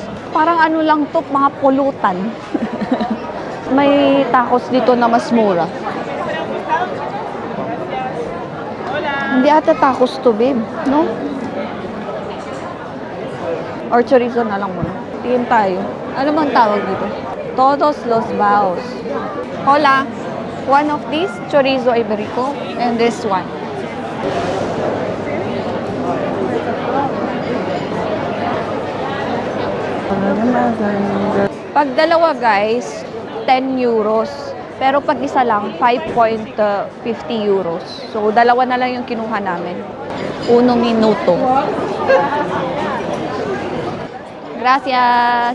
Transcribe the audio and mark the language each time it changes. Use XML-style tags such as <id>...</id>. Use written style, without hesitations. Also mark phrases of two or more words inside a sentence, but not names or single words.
<tl>Parang ano lang to, mga pulutan. May tacos dito na mas mura. Hindi ata tacos to, babe. No? Or chorizo na lang muna. Tingin tayo. Ano bang tawag dito?</tl> <es>Todos los baos. Hola.</es> <en>One of these,</en> <es>chorizo iberico.</es> <en>And this one.</en> <tl>Pag dalawa guys, 10 euros. Pero pag isa lang, 5.50 euros. So, dalawa na lang yung kinuha namin.</tl> <es>1 minuto. Gracias!</es>